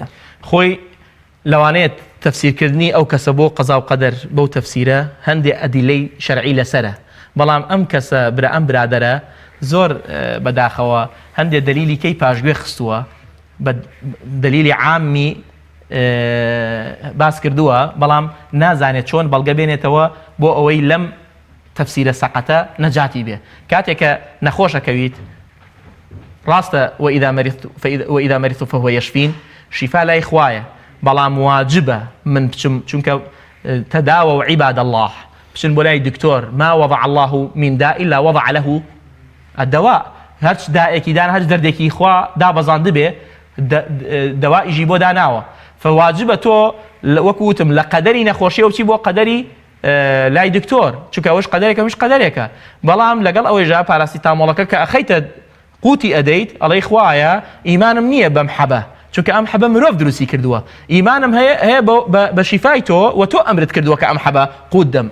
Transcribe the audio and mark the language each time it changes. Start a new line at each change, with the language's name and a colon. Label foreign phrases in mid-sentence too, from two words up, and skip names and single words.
Central Kurdish: خۆی لەوانەیە تەفسیرکردنی ئەو کەسە بۆ قەزا و قەدەر بەو تەفسیرە هەندێک ئەدیلەی شەرعی لەسەرە، بەڵام ئەم کەسە ئەم برادەرە زۆر بەداخەوە هەندێک دلیلی کەی پاشگوێ خستووە، بە دلیلی عامی باس کردووە، بەڵام نازانێت چۆن بەڵگە بێنێتەوە بۆ ئەوەی لەم تەفسیرە سەقەتە نەجاتی بێ. کاتێکە نەخۆشەکەویت ڕاستە
Arabic: وإذا مرضت فهو يشفين،
Central Kurdish: شیفا لای خوایە، بەڵام واجبە من بچم، چونکە
Arabic: تداوى عباد الله،
Central Kurdish: بچن بۆ لای دکتۆر،
Arabic: ما وضع الله من داء إلا وضع له الدواء،
Central Kurdish: هەرچ دائێکی دان هەرچ دەردێکی خوا دابەزاند بێ دەوائیژی بۆ داناوە. فواجبە تۆ وەکوتم لە قەدەری نەخۆشیەوە بچی بۆ قەدەری لای دکتۆر، چونکە ئەوش قەدەرێکە مش قەدەرێکە، بەڵام لەگەڵ ئەوەیژا پاراستامۆڵەکە کە ئەخەیتە قوتی ئەدەیت ئەڵەی خوایە ئیمانم نییە بەم حەبە، چونکە ئەم حەبە مرۆڤ دروستی کردووە، ئیمانم هەیە بە شیفای تۆ و تۆ ئەمرت کردووە کە ئەم حەبە قوت دەم.